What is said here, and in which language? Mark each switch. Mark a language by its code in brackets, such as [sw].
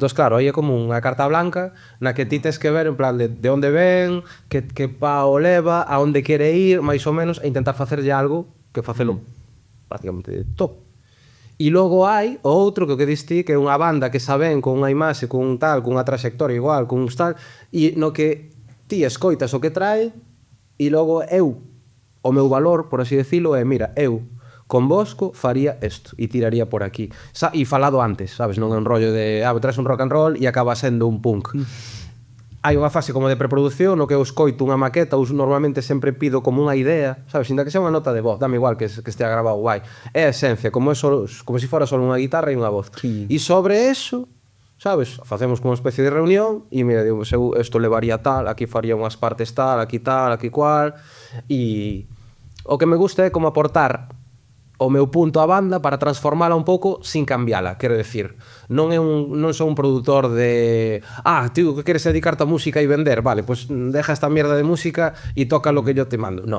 [gl] Entón, claro, aí é como unha carta blanca na que ti tes que ver en plan de onde ven, que pa o leva, a onde quere ir, máis ou menos, e intentar facerlle algo que facelo prácticamente de top. E logo hai o outro que dis ti, que é unha banda que saben con unha imaxe, con un tal, con unha trayectoria igual, con un tal, e no que ti escoitas o que trae, e logo eu, o meu valor, por así decirlo, é, mira, eu con Bosco faría isto e tiraría por aquí. E falado antes, sabes, non é un rollo de traes un rock and roll e acaba sendo un punk. Hai unha fase como de preproducción no que eu escoito unha maqueta, ou normalmente sempre pido como unha idea, sabes, inda que sea unha nota de voz, dame igual que estea grabado guai. É a esencia, como se fora só unha guitarra e unha voz. E sobre eso, sabes, facemos como unha especie de reunión e mira, digo, isto levaría tal, aquí faría unhas partes tal, aquí cual, e o que me gusta é como aportar o meu punto á banda para transformala un pouco sin cambiala, quero decir, non sou un produtor de tío, que queres dedicarte a música e vender, vale, [es] pues deja esta mierda de música e toca lo que yo te mando.